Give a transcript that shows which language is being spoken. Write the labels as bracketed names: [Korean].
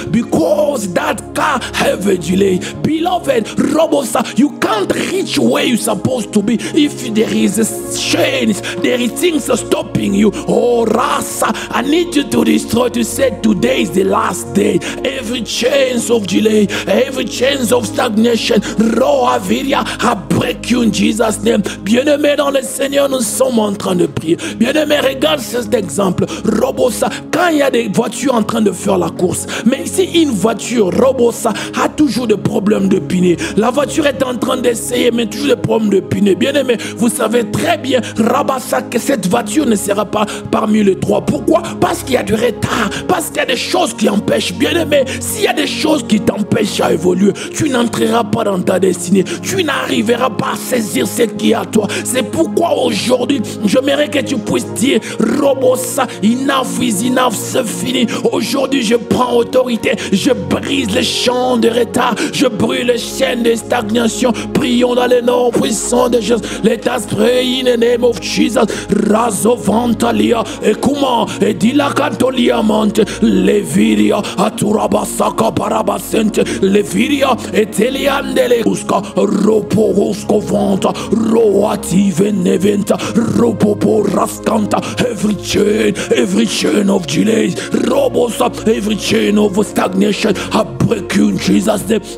[English] Because that car have a delay. Beloved, Robosa, you can't reach where you're supposed to be if there is a chains, there is things stopping you. Oh Rasa, I need you to destroy, to say today is the last day. Every chains of delay, every chains of stagnation, Roa Viria, I break you in Jesus' name. [French] Bien-aimé dans le Seigneur, nous sommes en train de prier. Bien-aimé, regarde cet exemple. Robosa, quand il y a des voitures en train de faire la course, mais ici une voiture, Robosa, a toujours des problèmes de pneu. La voiture est en train d'essayer, mais toujours des problèmes de pneu. Bien aimé, vous savez très bien, Rabassa, que cette voiture ne sera pas parmi les 3. Pourquoi? Parce qu'il y a du retard, parce qu'il y a des choses qui empêchent. Bien aimé, s'il y a des choses qui t'empêchent à évoluer, tu n'entreras pas dans ta destinée. Tu n'arriveras pas à saisir ce qui est à toi. C'est pourquoi aujourd'hui, j'aimerais que tu puisses dire, Robosa, [English] enough is enough, [French] c'est fini. Aujourd'hui, je prends autorité, je brise les champs de retard, je brûle les chaînes de stagnation. Prions dans le nom puissant de Jésus. [English] Let us pray in the name of Jesus. Razovantalia, Ekuma, Edilakatolia Monte, Leviria, Aturabasaka Parabasente, Leviria, Eteliandele, Uska, Ropo Vanta, Roative Neventa, Ropopo Rascanta, every chain of delays, Robosa, every chain of stagnation, I break you in Jesus' name.